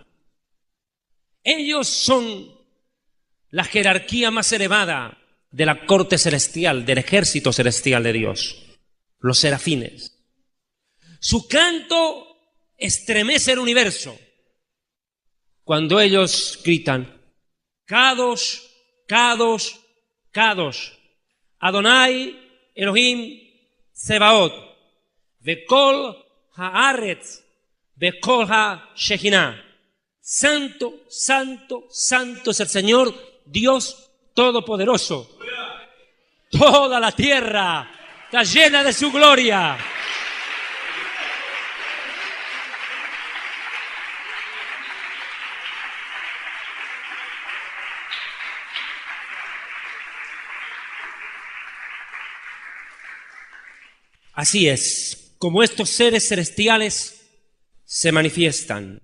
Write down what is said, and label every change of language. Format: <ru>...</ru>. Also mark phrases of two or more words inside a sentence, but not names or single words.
<es>Ellos son la jerarquía más elevada de la corte celestial, del ejército celestial de Dios. Los serafines. Su canto estremece el universo cuando ellos gritan:</es> <he>קדוש, קדוש, קדוש, אדוני אלוהים צבאות, וכל הארץ, וכל השכינה.</he> <es>Santo, santo, santo es el Señor Dios Todopoderoso. Toda la tierra está llena de su gloria. Así es, como estos seres celestiales se manifiestan.</es>